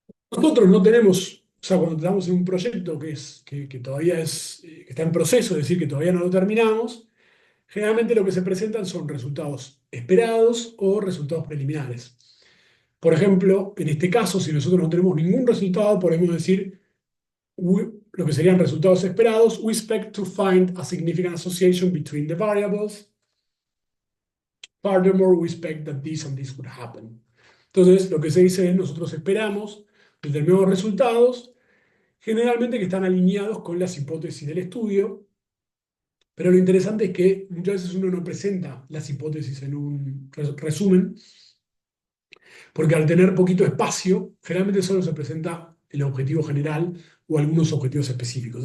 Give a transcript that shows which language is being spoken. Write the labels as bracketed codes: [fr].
[es] Nosotros no tenemos, o sea, cuando estamos en un proyecto que todavía que está en proceso, es decir, que todavía no lo terminamos, generalmente lo que se presentan son resultados esperados o resultados preliminares. Por ejemplo, en este caso, si nosotros no tenemos ningún resultado, podemos decir lo que serían resultados esperados. [en] We expect to find a significant association between the variables. Furthermore, we expect that this and this would happen. [es] Entonces, lo que se dice es, nosotros esperamos determinados resultados, generalmente que están alineados con las hipótesis del estudio, pero lo interesante es que muchas veces uno no presenta las hipótesis en un resumen, porque al tener poquito espacio, generalmente solo se presenta el objetivo general o algunos objetivos específicos.